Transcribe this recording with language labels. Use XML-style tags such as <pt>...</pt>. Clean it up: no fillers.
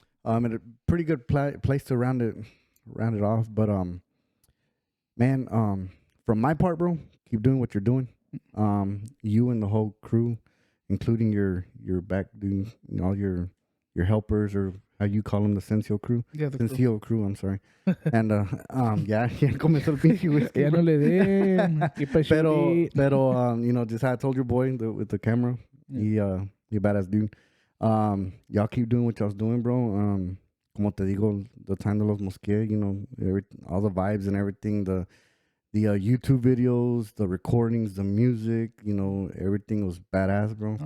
<en>At a pretty good place to round it off. But man, from my part, bro, keep doing what you're doing. You and the whole crew, including your back dude, all your helpers, or how you call them, the Sensio crew. Yeah, the Sensio crew. I'm sorry.</en> <es>And ya comenzó el pinche whiskey. Ya no le den.</es> <en>Pero just how I told your boy with the camera, he a badass dude. Y'all keep doing what y'all's doing, bro.</en> <es>Como te digo,</es> <en>the time de los Mosque, all the vibes and everything, the YouTube videos, the recordings, the music, everything was badass, bro.</en>